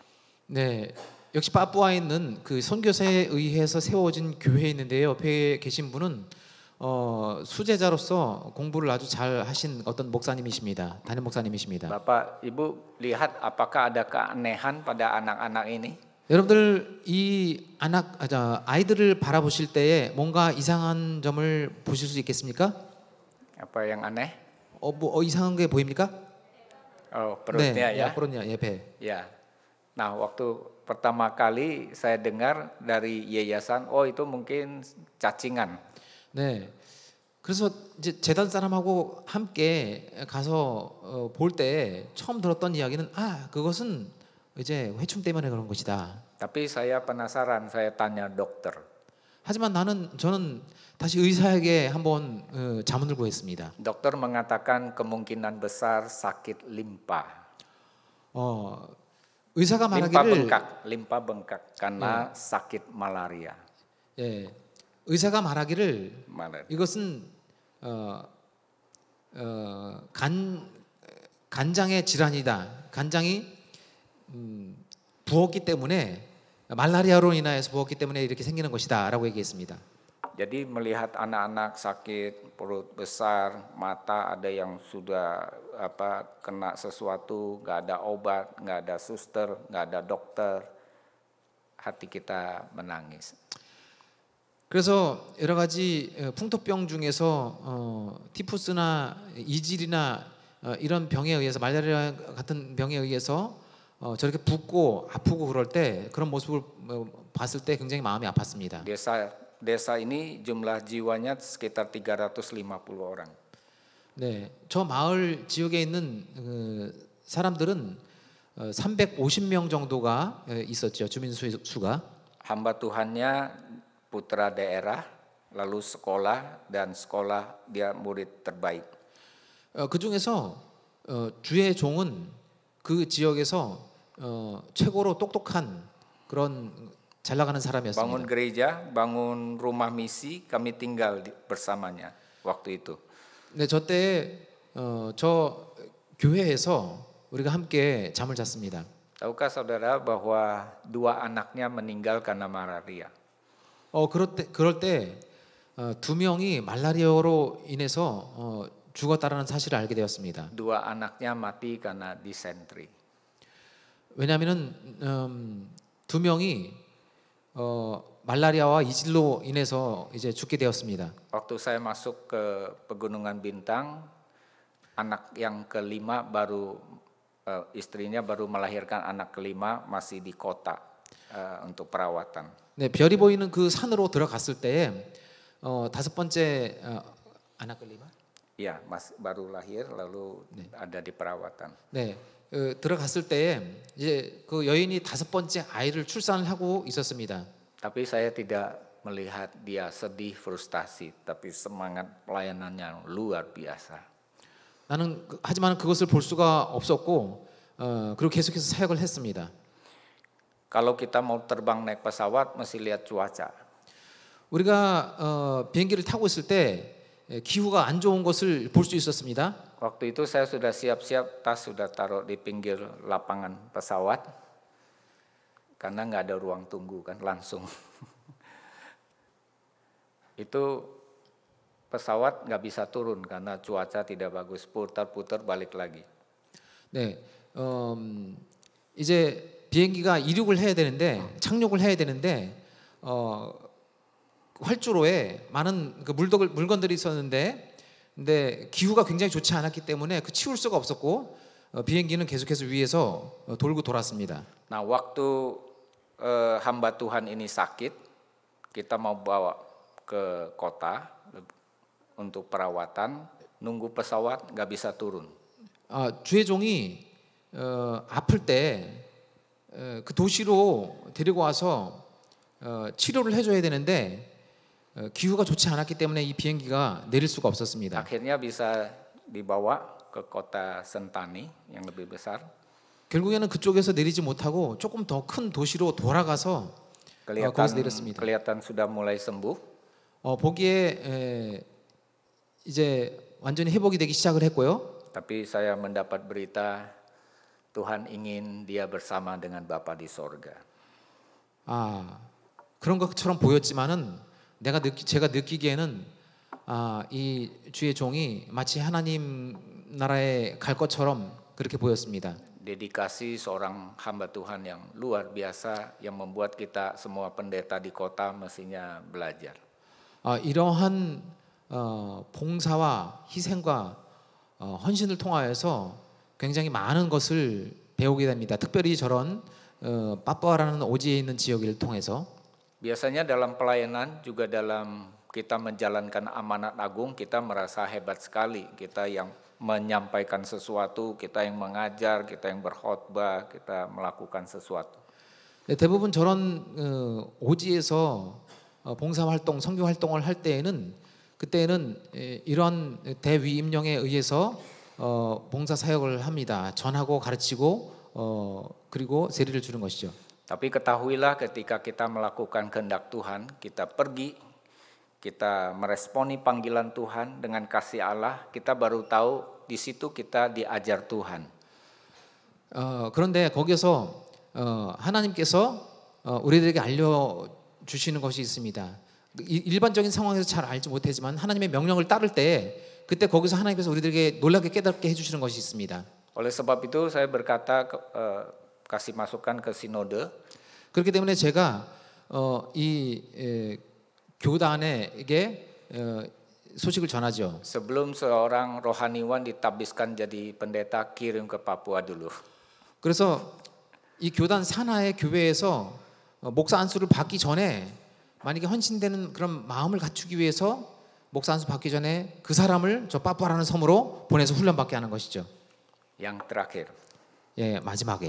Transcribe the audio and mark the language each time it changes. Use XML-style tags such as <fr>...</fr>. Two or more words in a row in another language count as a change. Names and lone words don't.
<ko>네, 역시 파푸아에 있는 그 선교사에 의해서 세워진 교회에 있는데요. 옆에 계신 분은 수제자로서 공부를 아주 잘 하신 어떤 목사님이십니다. 담임 목사님이십니다.</ko> <id>Bapak Ibu lihat apakah ada keanehan pada anak-anak ini?</id> <ko>여러분들 이 아이들을 바라보실 때에 뭔가 이상한 점을 보실 수 있겠습니까?</ko> <id>Apa yang aneh?</id> <ko>이상한 게 보입니까?</ko> <id>Perutnya</id> <ko>네,</ko> <id>ya. perutnya, 배. Ya. Nah, waktu pertama kali saya dengar dari yayasan, itu mungkin cacingan.</id> <ko>네, 그래서 이제 재단 사람하고 함께 가서 볼 때 처음 들었던 이야기는 그것은 이제 회충 때문에 그런 것이다.</ko> <id>Tapi saya penasaran, saya tanya dokter.</id> <ko>하지만 저는 다시 의사에게 한번 자문을 구했습니다.</ko> <id>Dokter mengatakan kemungkinan besar sakit limpa.</id> <ko>의사가</ko> <id>Limpa</id> <ko>말하기를</ko> <id>bengkak karena sakit malaria.</id> <ko>예, 의사가 말하기를</ko> <id>Malaria.</id> <ko>이것은 간장의 질환이다. 간장이 부었기 때문에 말라리아로 인하여서 부었기 때문에 이렇게 생기는 것이다라고 얘기했습니다.</ko> <id>Jadi melihat anak-anak sakit perut besar, mata ada yang sudah kena sesuatu, nggak ada obat, nggak ada suster, nggak ada dokter, hati kita menangis.</id> <ko>그래서 여러 가지 풍토병 중에서 티푸스나 이질이나 이런 병에 의해서 말라리아 같은 병에 의해서 저렇게 붓고 아프고 그럴 때 그런 모습을 봤을 때 굉장히 마음이 아팠습니다.</ko> <id>Desa ini jumlah jiwanya sekitar 350 orang.</id> <ko>네, 저 마을 지역에 있는 사람들은 350명 정도가 있었죠. 주민 수가.</ko> <id>Hamba Tuhannya putra daerah, lalu sekolah dan sekolah dia murid terbaik.</id> <ko>그 중에서 주의 종은 그 지역에서 최고로 똑똑한 그런 잘 나가는</ko> <id>Bangun</id> <ko>사람이었습니다.</ko> <id>gereja, bangun rumah misi, kami tinggal bersamanya waktu itu.</id> <ko>네, 저 교회에서 우리가 함께 잠을 잤습니다.</ko> <id>Tahukah saudara bahwa 2 anaknya meninggal karena malaria?</id> <ko>그럴 때 2명이 말라리아로 인해서 죽었다라는 사실을 알게 되었습니다.</ko> <id>2 anaknya mati karena disentri.</id> <ko>왜냐하면은 2명이 말라리아와 이질로 인해서 이제 죽게 되었습니다.</ko> <id>Waktu saya masuk ke Pegunungan Bintang, anak yang kelima baru istrinya baru melahirkan anak kelima masih di kota untuk perawatan.</id> <ko>네, 별이 보이는 그 산으로 들어갔을 때 5번째 아나클리마?</ko> <id>Iya, baru lahir lalu ada di perawatan.</id> <ko>네, 들어갔을 때 이제 그 여인이 5번째 아이를 출산을 하고 있었습니다.</ko> <id>Tapi saya tidak melihat dia sedih, frustasi, tapi semangat pelayanannya luar biasa.</id> <ko>하지만 그것을 볼 수가 없었고 그리고 계속해서 사역을 했습니다.</ko> <id>Kalau kita mau terbang naik pesawat mesti lihat cuaca.</id> <ko>우리가 비행기를 타고 있을 때 기후가 안 좋은 것을 볼 수 있었습니다.</ko> <id>Waktu itu saya sudah siap-siap, tas sudah taruh di pinggir lapangan pesawat karena nggak ada ruang tunggu kan, langsung. Itu pesawat nggak bisa turun karena cuaca tidak bagus, putar-putar balik lagi.</id> <ko>네, 이제 비행기가 이륙을 해야 되는데 착륙을 해야 되는데 활주로에 많은 그 물건들이 있었는데 근데 기후가 굉장히 좋지 않았기 때문에 그 치울 수가 없었고 비행기는 계속해서 위에서 돌고 돌았습니다.</ko> <id>Nah, waktu hamba Tuhan ini sakit, kita mau bawa ke kota untuk perawatan, nunggu pesawat nggak bisa turun.</id> <ko>주의 종이 아플 때 그 도시로 데리고 와서 치료를 해줘야 되는데 기후가 좋지 않았기 때문에 이 비행기가 내릴 수가 없었습니다.</ko> <id>Akhirnya bisa dibawa ke kota Sentani yang lebih besar.</id> <ko>결국에는 그쪽에서 내리지 못하고 조금 더 큰 도시로 돌아가서 거기서 내렸습니다.</ko> <id>Kelihatan sudah mulai sembuh.</id> <ko>보기에 이제 완전히 회복이 되기 시작을 했고요.</ko> <id>Tapi saya mendapat berita Tuhan ingin dia bersama dengan Bapa di sorga.</id> <ko>그런 것처럼 보였지만은 제가 느끼기에는 이 주의 종이 마치 하나님 나라에 갈 것처럼 그렇게 보였습니다.</ko> <id>Dedikasi seorang hamba Tuhan yang luar biasa yang membuat kita semua pendeta di kota mestinya belajar.</id> <ko>이러한 봉사와 희생과 헌신을 통하여서 굉장히 많은 것을 배우게 됩니다. 특별히 저런 빠빠라는 오지에 있는 지역을 통해서.</ko> <id>Biasanya dalam pelayanan juga dalam kita menjalankan amanat agung, kita merasa hebat sekali. Kita yang menyampaikan sesuatu, kita yang mengajar, kita yang berkhotbah, kita melakukan sesuatu.</id> <ko>네, 대부분 저런 오지에서 봉사활동, 선교활동을 할 때에는 그때는 이런 대위임령에 의해서 봉사 사역을 합니다. 전하고 가르치고 그리고 세리를 주는 것이죠.</ko> <id>Tapi ketahuilah ketika kita melakukan kehendak Tuhan, kita pergi, kita meresponi panggilan Tuhan dengan kasih Allah, kita baru tahu di situ kita diajar Tuhan.</id> <ko>그런데 거기서 하나님께서 우리들에게 알려주시는 것이 있습니다. 일반적인 상황에서 잘 알지 못하지만 하나님의 명령을 따를 때 그때 거기서 하나님께서 우리들에게 놀랍게 깨닫게 해주시는 것이 있습니다.</ko> <id>Oleh sebab itu saya berkata, kasih masukan ke sinode.</id> <ko>그렇기 때문에 제가 이 교단에게 소식을 전하죠.</ko> <id>Sebelum seorang rohaniwan ditabiskan jadi pendeta, kirim ke Papua dulu.</id> <ko>그래서 이 교단 산하의 교회에서 목사 안수를 받기 전에 만약에 헌신되는 그런 마음을 갖추기 위해서 목사 안수 받기 전에 그 사람을 저 빠빠라는 섬으로 보내서 훈련받게 하는 것이죠.</ko> <id>Yang terakhir,</id> <ko>예, 마지막에</ko>